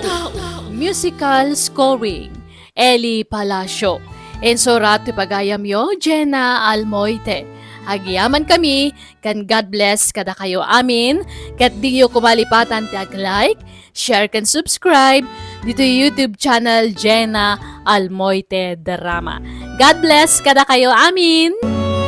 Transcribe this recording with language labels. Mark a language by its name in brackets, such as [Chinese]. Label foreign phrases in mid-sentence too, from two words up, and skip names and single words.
[English] Musical scoring. Eli Palacio. [Iloko] Ensorat ti pagayam yo, Jenna Almoite. Agyaman kami, kan [English] God bless [Iloko] kada kayo amin, kat di yo kumalipatan ti ag-like, share kan subscribe, dito [English] YouTube channel [Iloko] Jenna Almoite Drama. [English] God bless kada kayo amin!